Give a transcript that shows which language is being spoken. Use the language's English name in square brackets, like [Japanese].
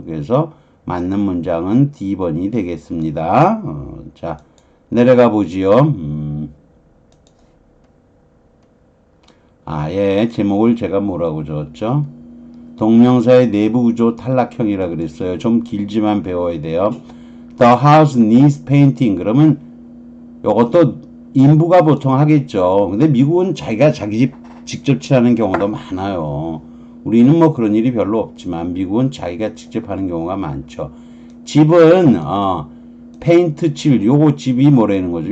[Korean] 그래서 맞는 문장은 D번이 되겠습니다. 자, 내려가 보지요. 제목을 제가 뭐라고 적었죠? 동명사의 내부 구조 탈락형이라 그랬어요. 좀 길지만 배워야 돼요. [English] The house needs painting. [Korean] 그러면 이것도 인부가 보통 하겠죠. 근데 미국은 자기가 자기 집 직접 칠하는 경우도 많아요. 우리는 뭐 그런 일이 별로 없지만 미국은 자기가 직접 하는 경우가 많죠. 집은 페인트 칠 요거 집이 뭐라는 거죠.